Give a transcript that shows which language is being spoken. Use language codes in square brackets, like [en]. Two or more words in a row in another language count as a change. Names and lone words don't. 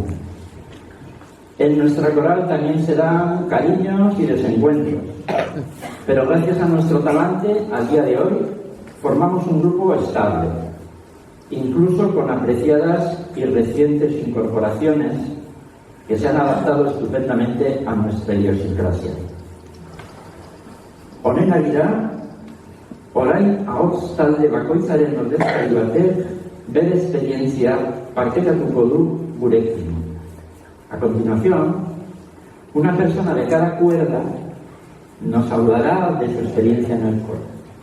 [es] En nuestra coral también se dan cariños y desencuentros, pero gracias a nuestro talante, al día de hoy, formamos un grupo estable, incluso con apreciadas y recientes incorporaciones que se han adaptado estupendamente a nuestra idiosincrasia. [eu] Honen arira, orain ahots talde bakoitzaren ordezkari batek bere esperientzia partekatuko du gurekin. [es] A continuación, una persona de cada cuerda nos hablará de su experiencia en el coro.